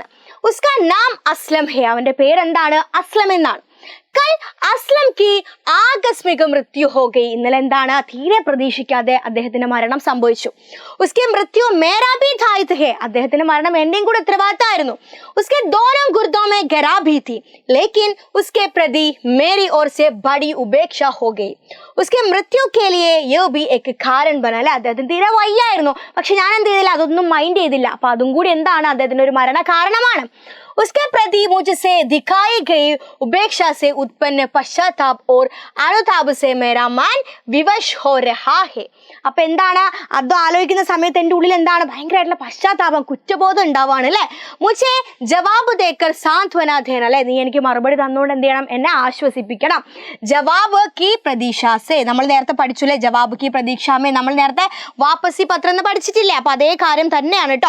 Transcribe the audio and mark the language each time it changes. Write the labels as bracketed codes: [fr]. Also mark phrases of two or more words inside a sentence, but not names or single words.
[hi] उसका नाम असलम है, [ml] അവന്റെ പേരെന്താണ്, അസ്ലം എന്നാണ്. [hi] कल असलम की आकस्मिक मृत्यु हो गई, [ml] ഇന്നലെ എന്താണ്, തീരെ പ്രതീക്ഷിക്കാതെ അദ്ദേഹത്തിന്റെ മരണം സംഭവിച്ചു. [hi] उसके मृत्यु मेरा भी दायित्व है, [ml] അദ്ദേഹത്തിന്റെ മരണം എന്റെയും കൂടെ ഉത്തരവാദിത്തമായിരുന്നു. [hi] उसके दोनों गुर्दों में गरा भी थी, लेकिन उसके प्रति मेरी ओर से बड़ी उपेक्षा हो गई. उसके मृत्यु के लिए ये भी एक कारण बना, [ml] അല്ലെ, അദ്ദേഹത്തിന് തീരെ വയ്യായിരുന്നു, പക്ഷെ ഞാൻ എന്ത് ചെയ്തില്ല, അതൊന്നും മൈൻഡ് ചെയ്തില്ല. അപ്പൊ അതും കൂടി എന്താണ്, അദ്ദേഹത്തിന്റെ ഒരു മരണ കാരണമാണ്. [hi] उसके प्रति मुझसे दिखाई गई उपेक्षा से उत्पन्न पश्चाताप और अनुताप से मेरा मन विवश हो रहा है. [ml] അപ്പൊ എന്താണ്, അത് ആലോചിക്കുന്ന സമയത്ത് എൻ്റെ ഉള്ളിൽ എന്താണ്, ഭയങ്കരമായിട്ടുള്ള പശ്ചാത്താപം, കുറ്റബോധം ഉണ്ടാവാണ്, അല്ലെ. [hi] मुझे जवाब देकर सांत्वना देना, [ml] അല്ലെ, നീ എനിക്ക് മറുപടി തന്നുകൊണ്ട് എന്ത് ചെയ്യണം, എന്നെ ആശ്വസിപ്പിക്കണം. [hi] जवाब की प्रतीक्षा से, [ml] നമ്മൾ നേരത്തെ പഠിച്ചില്ലേ, [hi] जवाब की प्रतीक्षा में, [ml] നമ്മൾ നേരത്തെ [hi] वापसी पत्र [ml] എന്ന് പഠിച്ചിട്ടില്ലേ, അപ്പൊ അതേ കാര്യം തന്നെയാണ് കേട്ടോ.